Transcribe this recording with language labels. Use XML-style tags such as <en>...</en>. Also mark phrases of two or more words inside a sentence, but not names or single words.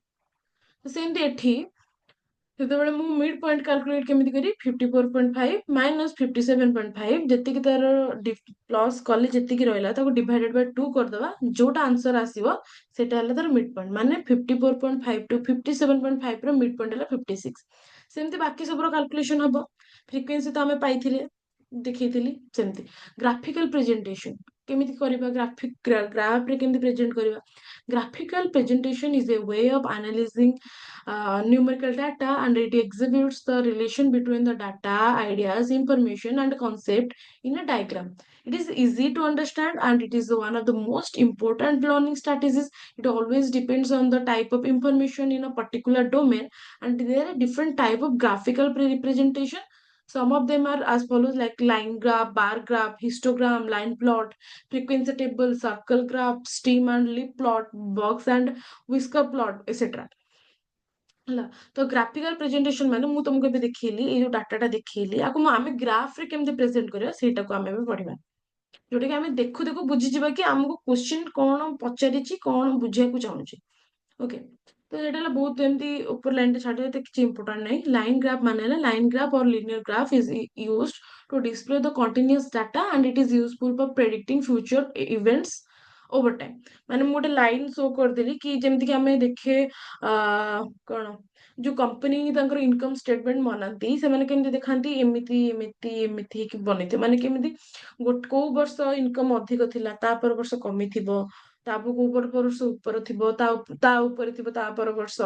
<or>ସେମିତି ଏଠି ସେତେବେଳେ ମୁଁ</or> <en>mid point</en> <or>କାଲକୁଲେଟ କେମିତି କরি, 54.5 ମାଇନସ୍ 57.5, ଯେତିକି ତାର ପ୍ଲସ୍ କଲି, ଯେତିକି ରହିଲା ତାକୁ</or> <en>divided by</en> <or>2 କରିଦବା, ଯୋଉଟା ଆନ୍ସର ଆସିବ ସେଟା ହେଲା ତାର</or> <en>mid point.</en> <or>ମାନେ 54.5 ଟୁ 57.5 ର</or> <en>mid point</en> <or>ହେଲା 56। ସେମିତି ବାକି ସବୁର କାଲକୁଲେସନ ହବ। ଫ୍ରିକ୍ୱେନ୍ସି ତ ଆମେ ପାଇଥିଲେ, ଦେଖେଇଥିଲି। ସେମିତି</or> <en>graphical presentation</en> <or>କେମିତି କରିବା, ଗ୍ରାଫରେ କେମିତି ପ୍ରେଜେଣ୍ଟ କରିବା।</or> <en>Graphical presentation is a way of analyzing numerical data, and it exhibits the relation between the data, ideas, information, and concept in a diagram. It is easy to understand, and it is one of the most important learning strategies. It always depends on the type of information in a particular domain, and there are different type of graphical representation. Some of them are as follows, like line graph, bar graph, histogram, line plot, frequency table, circle graph, stream and leaf plot, box and whisker plot, etc.</en> <or>ହେଲା। ତ</or> <en>graphical presentation</en> <or>ମାନେ ମୁଁ ତମକୁ ଏବେ ଦେଖେଇଲି, ଏଇ ଯୋଉ ଡାଟାଟା ଦେଖେଇଲି, ଆକୁ ଆମେ ଗ୍ରାଫରେ କେମିତି ପ୍ରେଜେଣ୍ଟ କରିବା, ସେଇଟାକୁ ଆମେ ଏବେ ପଢିବା। ଯୋଉଟା କି ଆମେ ଦେଖୁ ଦେଖୁ ବୁଝିଯିବା କି ଆମକୁ କ୍ୱେଶ୍ଚିନ୍ କଣ ପଚାରିଛି, କଣ ବୁଝିବାକୁ ଚାହୁଁଛି। ଓକେ। ତ ସେଇଟା ହେଲା ବହୁତ ଏମିତି ଉପର ଲାଇନଟା ଛାଡିଦେଲେ, ଏତେ କିଛି ଇମ୍ପୋର୍ଟାଣ୍ଟ ନାହିଁ।</or> <en>line graph</en> <or>ମାନେ ହେଲା,</or> <en>line graph or linear graph is used to display the continuous data, and it is useful for predicting future events over time।</en> <or>ମାନେ ମୁଁ ଗୋଟେ ଲାଇନ ଶୋ କରିଦେଲି, କି ଯେମିତି କି ଆମେ ଦେଖେ କଣ ଯୋଉ କମ୍ପାନୀ ତାଙ୍କର</or> <en>income statement</en> <or>ବନାନ୍ତି ସେମାନେ କେମିତି ଦେଖାନ୍ତି, ଏମିତି ଏମିତି ଏମିତି ହେଇକି ବନେଇଥିବେ, ମାନେ କେମିତି କୋଉ ବର୍ଷ ଇନକମ୍ ଅଧିକ ଥିଲା ତା ପର ବର୍ଷ କମିଥିବ, ତାପରେ କୋଉ ବର୍ଷ ଉପରେ ଥିବ, ତା ଉପରେ ଥିବ ତା ପର ବର୍ଷ।</or>